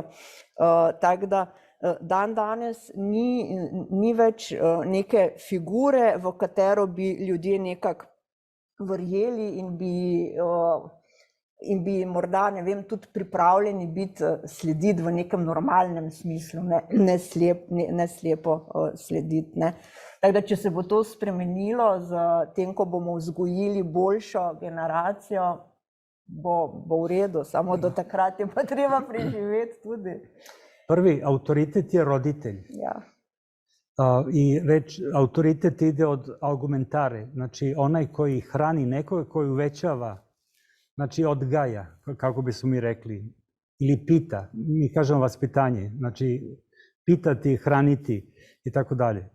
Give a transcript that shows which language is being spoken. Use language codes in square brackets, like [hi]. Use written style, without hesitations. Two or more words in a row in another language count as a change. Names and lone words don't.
[sl] Tako da danes ni več neke figure, v katero bi ljudje nekako verjeli in bi morda, ne vem, tudi pripravljeni biti slediti v nekem normalnem smislu, ne slepo slediti, ne. Tako da, če se bo to spremenilo z tem, ko bomo vzgojili boljšo generacijo, bo v redu, samo do takrat je pa treba preživeti tudi. [sr] Prvi autoritet je roditelj. [sl] Ja. [sr] I reč autoritet ide od argumentare, znači onaj koji hrani nekoga, koji uvećava, znači odgaja, kako bismo mi rekli, ili pita, mi kažemo vaspitanje, znači pitati, hraniti i tako dalje.